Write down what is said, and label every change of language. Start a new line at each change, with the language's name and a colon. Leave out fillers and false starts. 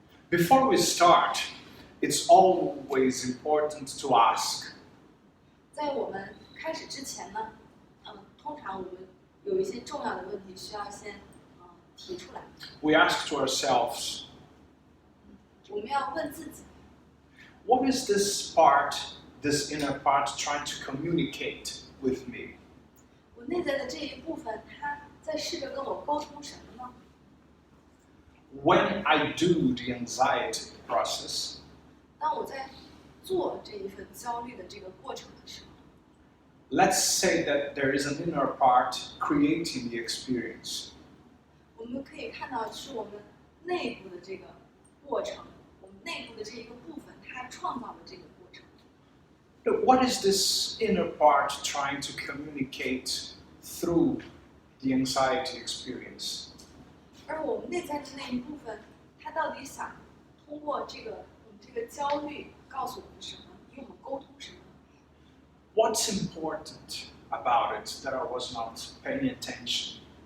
English: Before we start, it's always important to ask.
Chinese: 在我们开始之前呢，通常我们有一些重要的问题需要先提出来。
English: We ask to ourselves,
Chinese: 我们要问自己。
English: What is this part, this inner part, trying to communicate with me?
Chinese: 我内在的这一部分，它在试着跟我沟通什么呢？
English: When I do the anxiety process,
Chinese: 当我在做这一份焦虑的这个过程的时候
English: let's say that there is an inner part creating the experience.
Chinese: 我们可以看到是我们内部的这个过程，我们内部的这一个部分，它创造了这个过程。
English: What is this inner part trying to communicate through the anxiety experience?
Chinese: 而我们内在的那一部分，它到底想通过这个焦虑告诉我们什么，与我们沟通什么？
English: What's important about it that I was not paying attention?